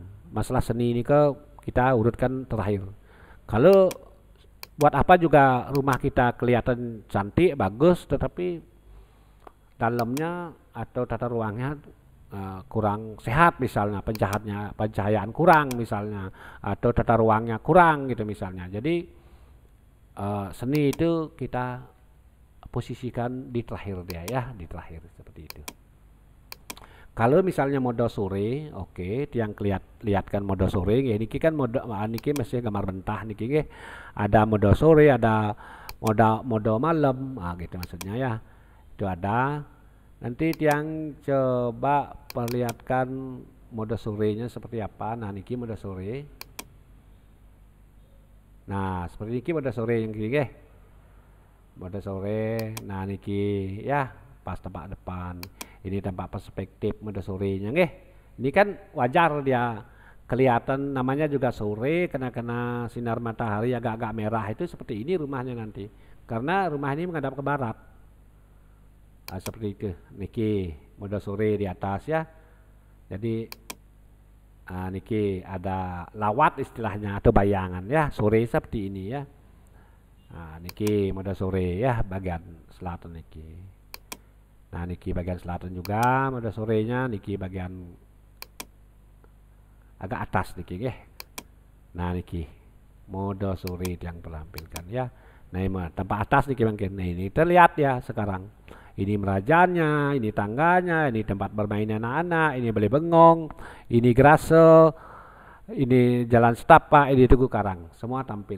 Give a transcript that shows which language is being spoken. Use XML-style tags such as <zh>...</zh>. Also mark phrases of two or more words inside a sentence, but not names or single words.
<id>Masalah seni ini kita urutkan terakhir. Kalau buat apa juga rumah kita kelihatan cantik, bagus, tetapi dalamnya atau tata ruangnya kurang sehat misalnya, pencahayaan kurang misalnya, atau tata ruangnya kurang gitu misalnya. Jadi seni itu kita posisikan di terakhir dia ya, di terakhir seperti itu. Kalau misalnya mode sore, oke, yang lihatkan mode sore, ya niki kan mode niki masih gambar bentah niki nggih. Ada mode sore, ada mode malam, gitu maksudnya ya. Itu ada. Nanti yang coba perlihatkan mode sorenya seperti apa. Nah, niki mode sore. Nah, seperti niki mode sore yang gini nggih. Mode sore. Nah, niki ya pas tempat depan. Ini tempat perspektif mode sorenya nggih. Ini kan wajar dia kelihatan, namanya juga sore, kena sinar matahari agak-agak merah, itu seperti ini rumahnya nanti. Karena rumah ini menghadap ke barat. Seperti itu niki mode sore di atas ya. Jadi niki ada lawat istilahnya atau bayangan ya, sore seperti ini ya. Niki mode sore ya, bagian selatan niki. Nah, niki bagian selatan juga mode sorenya, niki bagian agak atas niki ya. Nah, niki mode sore yang terlampilkan ya. Nah, tempat atas niki mungkin. Nah, ini terlihat ya sekarang. Ini merajanya, ini tangganya, ini tempat bermain anak-anak, ini beli bengong, ini grase, ini jalan setapak, ini tugu karang, semua tampil.</id>